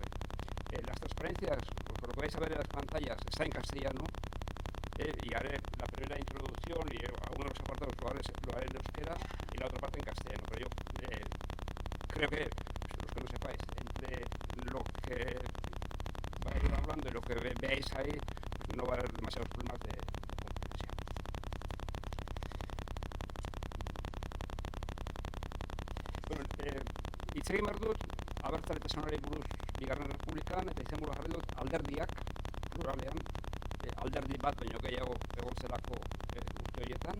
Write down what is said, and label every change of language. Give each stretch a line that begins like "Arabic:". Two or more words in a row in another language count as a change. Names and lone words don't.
Spanish: Las transparencias, pues lo que vais a ver en las pantallas, está en castellano y haré la primera introducción y algunos de los apartados lo haré en euskera y la otra parte en castellano. Pero yo creo que, los que no sepáis, entre lo que va a ir hablando y lo que veáis ahí, pues no va a haber demasiados problemas de comprensión.
Basque: Bueno, hitz egin behar dut, abertzaletasunari buruz bigarren errepublikan, eta izenburua jarri dut alderdiak, pluralean, alderdi bat baino gehiago egon zelako urte horietan.